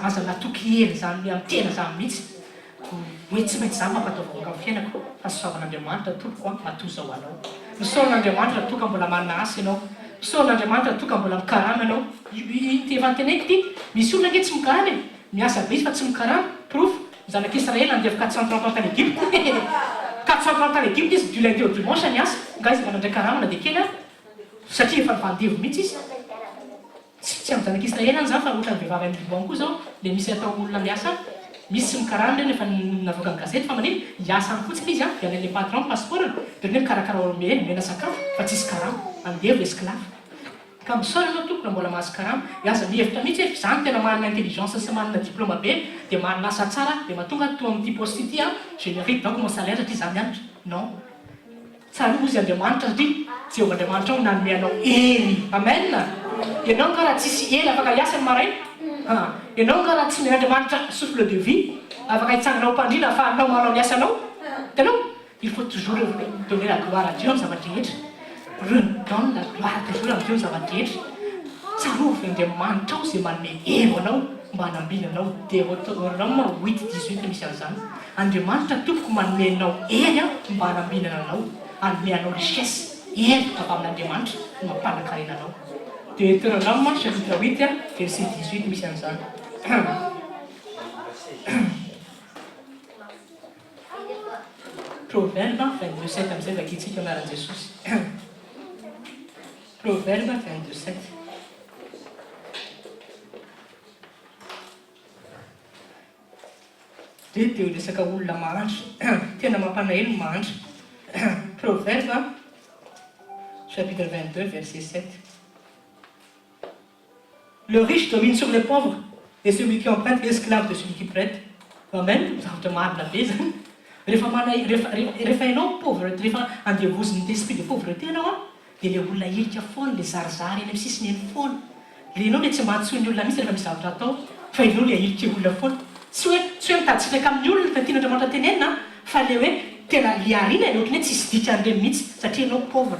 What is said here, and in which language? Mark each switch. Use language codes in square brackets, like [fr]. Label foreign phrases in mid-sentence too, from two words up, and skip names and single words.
[mg] Aza natoky hely zany amin'ny tena zany mihitsy. Hoe tsy maintsy zany mampataovaka amin'ny fiainako fa soavan'Andriamanitra tompoko matoza ho anao. Misaoran'Andriamanitra toka mbola manasy ianao. Misaoran'Andriamanitra toka mbola mikarama ianao. Tevantenaiky ity misy olona nge tsy mikarama e. Miasa be izy fa tsy mikarama. Proof zanak'Israël andeha 430 ans tany Egypte. 430 ans tany Egypte izy [fr] du lundi au dimanche [mg] niasa. Nga izy manandray karamana dia kely satria efa nivandevo mihitsy izy. Tsy amin'ny zanak'Israël any zany fa ohatra ny vehivavy amin'ny Liban koa zao le misy atao olona miasa. Misy mikarama rehefa navoaka ny gazety fa maniny hiasa any fotsiny izy dia an'ilay patron passeportny dia hoe mikarakara mena sakafo fa tsisy karama andevo esclave. Ka misaotra ianao tompoko mbola mahazo karama. Aza mihevitra mihitsy hoe izany tena manana intelligence sy manana diplôma be dia manana asa tsara dia mahatonga to amin'ity poste ity [fr] je mérite donc mon salaire [mg] satria izaho mianatra. Non. Tsaroa izy Andriamanitra satria Jehovah Andriamanitra ao nanome anao hery. Amen. Ianao nga raha tsisy hery afaka hiasa ny maraina. Ianao nga raha tsy men'Andriamanitra [fr] souffle de vie [mg] afaka hitsanganao mpandrina afahanao manao ny asanao. Hitanao, [fr] il faut toujours donner la gloire à Dieu [mg] amin'ny zavatra-drehetra. [fr] Donne la gloire toujours à Dieu [mg] amin'ny zavatra-drehetra. Tsarovy Andriamanitra ao izay manome hery anao mba hanambina anao. Deutéronome 8:18 misy an'izany. Andriamanitra tompoko manome anao hery mba hanambina anao, hanome anao richesse, hery avy amin'Andriamanitra mampanankarena anao. Deutéronome chapitre 8 verset 18 misy an'izany. Proverbe 22:7 amin'izay vakitsika anaran'i Jesosy. Proverbe 22:7. Dia resaka olona mahandro, tena mampalahelo ny mahandro. Proverbe chapitre 22 verset 7. [fr] Le riche domine sur les pauvres, et celui qui emprunte est esclave de celui qui prête. [mg] Amen. Zavatra marina be zany. Rehefa ianao pauvreté, rehefa andevoziny [fr] esprit de pauvreté [mg] ianao dia le olona hirika foana, le zarizary eny amin'ny sisiny eny foana. Le ianao le tsy mahatsoa ny olona mihitsy rehefa misy zavatra atao, fa ianao le ahirika olona foana. Tsy hoe mitaditsiraka amin'ny olona fa tian'Andriamanitra tenenina, fa le hoe tena liarina ny ohatrany hoe tsisy dikan'ireny mihitsy satria ianao pauvre.